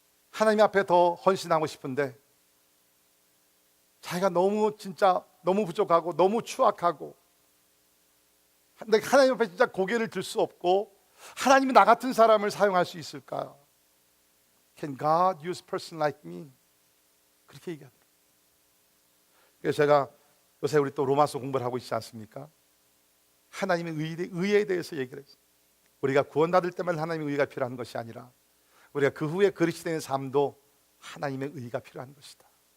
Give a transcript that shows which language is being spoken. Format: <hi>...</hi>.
<ko>하나님 앞에 더 헌신하고 싶은데 자기가 너무 진짜 너무 부족하고 너무 추악하고 근데 하나님 앞에 진짜 고개를 들 수 없고 하나님이 나 같은 사람을 사용할 수 있을까?</ko> <en>Can God use a person like me?</en> <ko>그렇게 얘기하더라고요. 그래서 제가 요새 우리 또 로마서 공부를 하고 있지 않습니까? 하나님의 의에 대해서 얘기를 했어요. 우리가 구원받을 때만 하나님의 의가 필요한 것이 아니라 우리가 그 후에 그리스도인의 삶도 하나님의 의가 필요한 것이다.</ko>